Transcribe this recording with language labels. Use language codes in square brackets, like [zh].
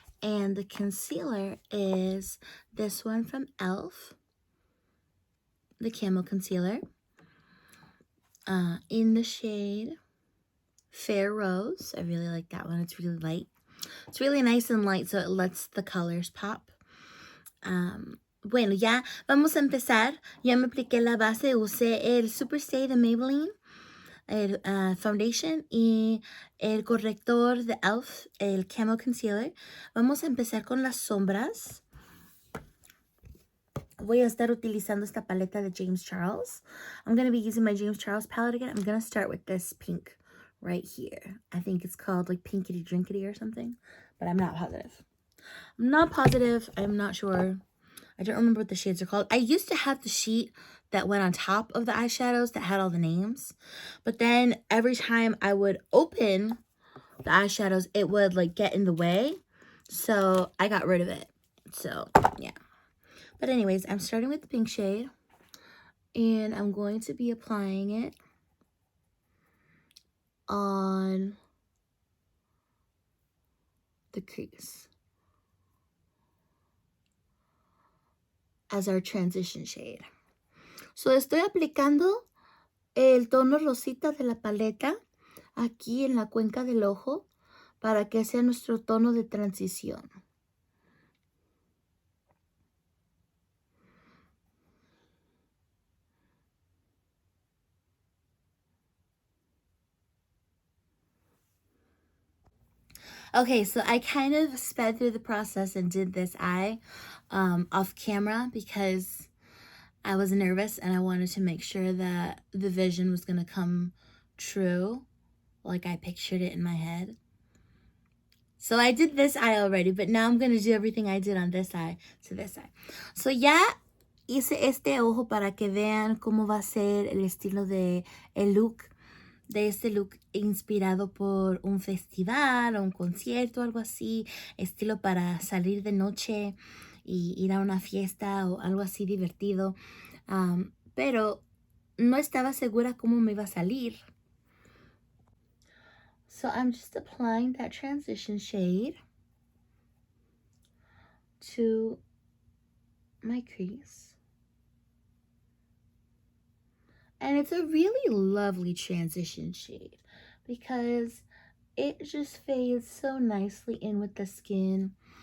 [en] And the concealer is this one from e.l.f., the Camo Concealer, in the shade Fair Rose. I really like that one. It's really light. It's really nice and light, so it lets the colors pop. [es] Bueno, ya vamos a empezar. Ya me apliqué la base. Usé el Super Stay de Maybelline, el foundation y el corrector de e.l.f., el Camo Concealer. Vamos a empezar con las sombras. Voy a estar utilizando esta paleta de James Charles. [en] I'm going to be using my James Charles palette again. I'm going to start with this pink right here. I think it's called like Pinkity Drinkity or something, but I'm not positive. I'm not sure. I don't remember what the shades are called. I used to have the sheet that went on top of the eyeshadows that had all the names, but then every time I would open the eyeshadows, it would like get in the way, so I got rid of it. So yeah. But anyways, I'm starting with the pink shade, and I'm going to be applying it on the crease as our transition shade. [es] So estoy aplicando el tono rosita de la paleta aquí en la cuenca del ojo para que sea nuestro tono de transición. [en] Okay, so I kind of sped through the process and did this eye off camera because I was nervous and I wanted to make sure that the vision was going to come true, like I pictured it in my head. So I did this eye already, but now I'm going to do everything I did on this eye to this eye. [es] So ya hice este ojo para que vean cómo va a ser el estilo de el look, de este look inspirado por un festival o un concierto, algo así, estilo para salir de noche y ir a una fiesta o algo así divertido. Pero no estaba segura cómo me iba a salir. [en] So I'm just applying that transition shade to my crease. And it's a really lovely transition shade because it just fades so nicely in with the skin.